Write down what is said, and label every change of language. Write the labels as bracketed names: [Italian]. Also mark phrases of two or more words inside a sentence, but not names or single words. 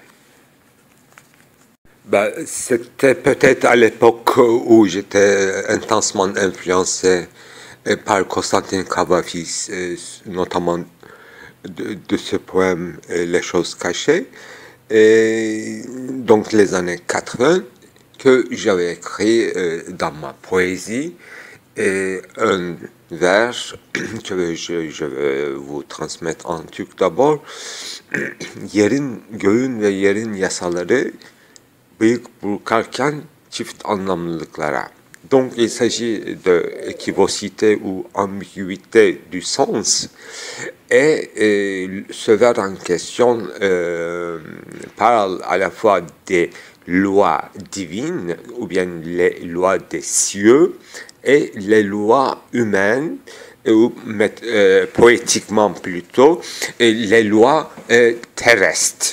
[French] C'était peut-être à l'époque où j'étais intensement influencé par Constantin Cavafis, notamment de ce poème Les choses cachées, et donc les années 80, que j'avais écrit dans ma poésie un vers que je vais vous transmettre en turc d'abord. [Turkish] Yerin, göğün ve yerin yasaları bıyık burkarken çift anlamlılıklara. [French] Donc il s'agit de équivocité ou ambiguïté du sens, et ce vers en question parle à la fois des lois divines, ou bien les lois des cieux, et les lois humaines, ou poétiquement plutôt, et les lois terrestres.